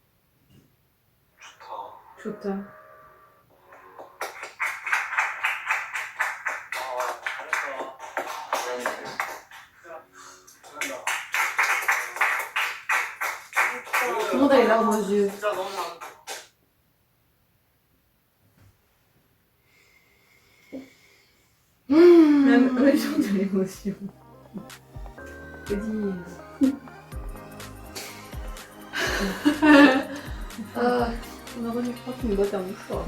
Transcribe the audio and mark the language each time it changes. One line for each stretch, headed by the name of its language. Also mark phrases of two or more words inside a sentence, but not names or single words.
Korean: 좋다. Chouta. 아, 잘했어.
French: Tout le monde a les larmes aux yeux.
Korean: 진짜 너무 잘.
French: Même eux, ils ont de l'émotion. Que dire? On aurait dû prendre une boîte à mouchoirs.